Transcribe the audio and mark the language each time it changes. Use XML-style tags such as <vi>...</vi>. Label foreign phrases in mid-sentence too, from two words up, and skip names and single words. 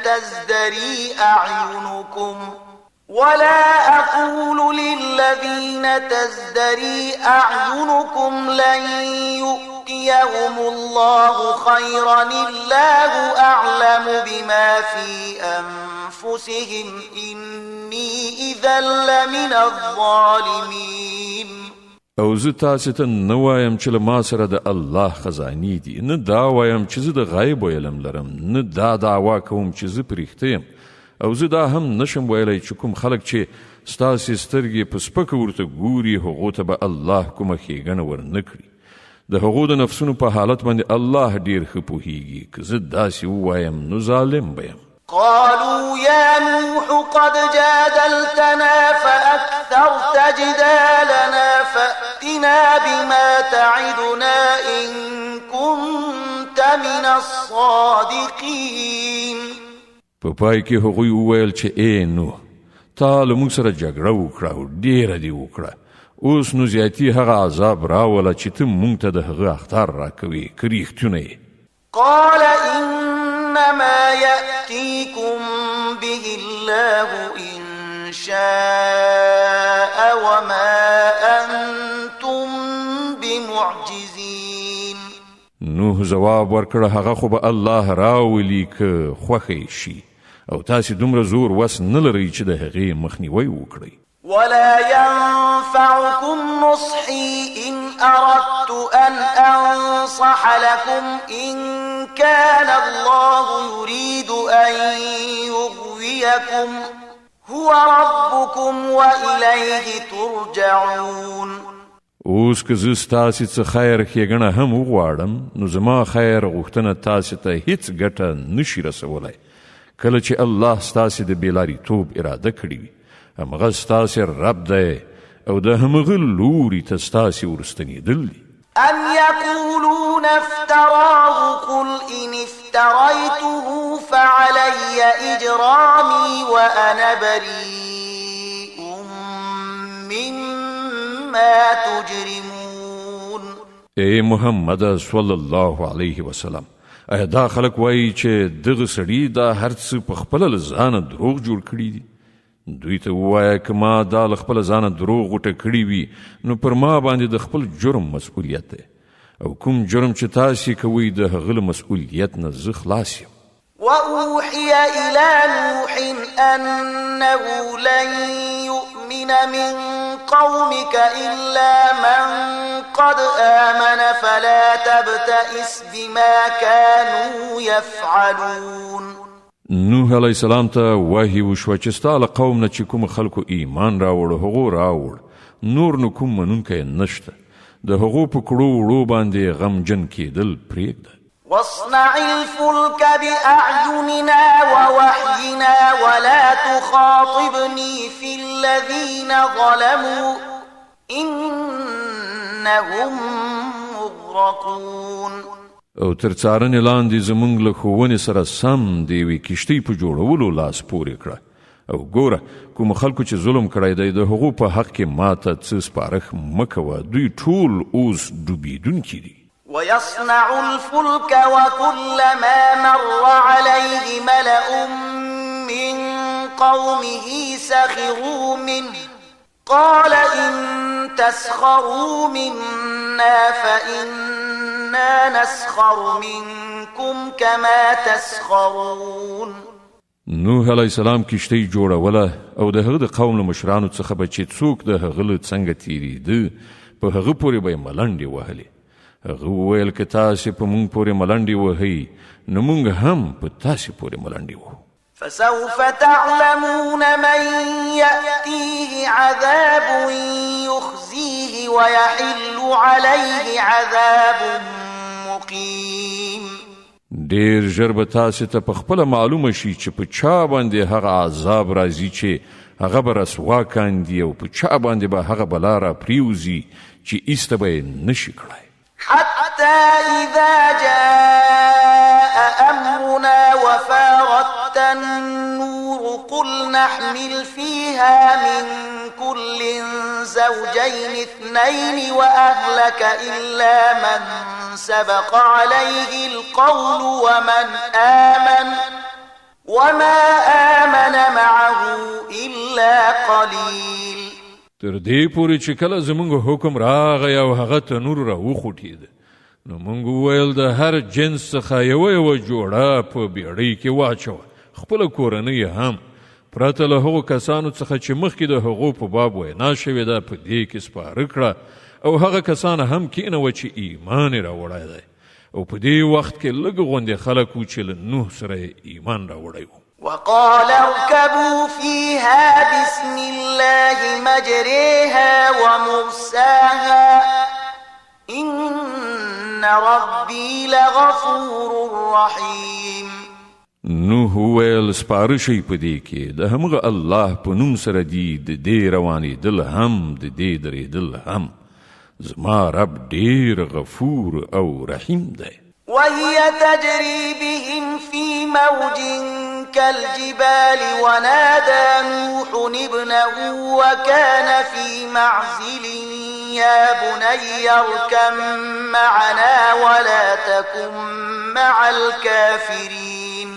<ar>تزدري أعينكم لن يؤتيهم الله خيرا الله أعلم بما في أنفسهم إني إذا لمن الظالمين.</ar> <ps>او زه تاسې ته نه وایم چې له ما سره د الله خزانې دي نه دا وایم چې زه د غیب علم لرم نه دا دعوا کوم چې زه په رښتیا یم او زه دا هم نشم ویلی چې کوم خلک چې ستاسې سترګې په سپکه ورته ګوري هغو ته به الله کومه ښېګڼه ورنه کړي. د هغو د نفسونو په حالت باندې الله ډېر ښه پوهیږي. که زه داسې ووایم نو ظالم به یم.</ps> <ar>قالوا يا نوح قد جادلتنا فأكثرت جدالنا فأتنا بما تعدنا إن الصادقين.</ar> <ps>په پای کې هغوی وویل چې ای نوح تا له موږ سره جګړه وکړه او ډیره دې وکړه، اوس نو زیاتي هغه عذاب راوله چې ته موږ ته د هغه اخطار راکوې که رښتونه یې.</ps> <ar>قال إنما يأتيكم به الله إن شاء وما أنتم بمعجزين.</ar> <ps>نوح جواب ورکړه هغه خو به الله راولي که خوښه شي او تاسې دومره زور وس نه لرئ چې د هغې مخنیوی وکړئ.</ps> <ar>ولا ينفعكم نصحي إن أردت أن أنصح لكم إن كان الله يريد أن يغويكم هو ربكم وإليه ترجعون.</ar> <ps>اوس که زه ستاسې څه خیر ښېګڼه هم وغواړم نو زما خیر غوښتنه تاسې ته هیڅ ګټه نشي رسولی کله چې الله ستاسې د بېلاریتوب اراده کړې وي. همغه ستاسې رب دی او د همغه لوري ته ستاسې ورستنېدل دي.</ps> <ar>أم يقولون افتراه قل إن افتريته فعلي إجرامي وأنا بريء مما تجرمون.</ar> <ps>ای محمد</ps> <ar>صلی الله علیه وسلم،</ar> <ps>ایا دا خلک وایي چې دغه سړي دا هر څه په خپله له ځانه دروغ جوړ کړي دي؟ دوی ته ووایه که ما دا له خپله ځانه دروغ غوټه کړي وي نو پر ما باندې د خپل جرم مسؤلیت دی او کوم جرم چې تاسې کوئ د هغه له مسؤلیت نه زه خلاص یم.</ps> <ar>وأوحي إلى نوح أنه لن يؤمن من قومك إلا من قد آمن فلا تبتئس بما كانوا يفعلون.</ar> <ps>نوح</ps> <ar>علیه السلام</ar> <ps>ته وحی وشوه چې ستا له قوم نه چې کوم خلکو ایمان راوړ هغو راوړ، نور نو کوم منونکی نشته، د هغو په کړو وړو باندې غمجن کېدل پرېږده.</ps> <ar>واصنع الفلك بأعيننا ووحينا ولا تخاطبني في الذين ظلموا إنهم مغرقون.</ar> <ps>او تر څارنې لاندې زموږ له ښوونې سره سم د یوې کښتۍ په جوړولو لاس پورې کړه او ګوره کوم خلکو چې ظلم کړی دی د هغو په حق کې ماته څه سپارښ مه کوه، دوی ټول اوس ډوبېدونکي دي.</ps> <ar>ويصنع الفلك وكلما مر عليه ملأ من قومه سخروا منه قال إن تسخروا منا فإنا نسخر منكم كما تسخرون.</ar> <ps>نوح</ps> <ar>علیه السلام</ar> <ps>کښتۍ جوړوله او د هغه د قوم له مشرانو څخه به چې څوک د هغه له څنګه تېرېده په هغه پورې به یې ملنډې وهلې. هغه وویل که تاسې په موږ پورې ملنډې وهئ نو موږ هم په تاسې پورې ملنډې وهو.</ps> <ar>فسوف تعلمون من يأتيه عذاب يخزيه ويحل عليه عذاب مقيم.</ar> <ps>ډېر ژر به تاسې ته په خپله معلومه شي چې په چا باندې هغه عذاب راځي چې هغه به رسوا کاندي او په چا باندې به هغه بلا را پریوزي چې ایسته به یې نشي کړی.</ps> <ar>حتى إذا جاء أمرنا وفارت النور قل نحمل فيها من كل زوجين اثنين وأهلك إلا من سبق عليه القول وما آمن معه إلا قليل.</ar> <ps>تر دې پورې چې کله زموږ حکم راغی او هغه تنور را وخوټېده نو موږ وویل د هر جنس څخه یوه جوړه په بیړۍ کې واچوه، خپله کورنۍ هم پرته له هغو کسانو څخه چې مخکې د هغو په باب وینا شوې ده په دې کې سپاره کړه او هغه کسان هم کېنوه چې ایمان یې راوړی دی او په دې وخت کې لږ غوندې خلک وو چې له نوح سره یې ایمان راوړی و.</ps> <ar>وقال اركبوا فيها بسم الله مجريها ومرساها إن ربي لغفور رحيم.</ar> <ps>نوح ویل سپاره شئ په دې کې د همغه الله په نوم سره دي د دې روانېدل هم د دې درېدل هم، زما رب ډېر غفور او رحیم دی.</ps> <ar>وهي تجري بهم في موج كالجبال ونادى نوح ابنه وكان في معزل يا بني اركب معنا ولا تكن مع الكافرين.</ar>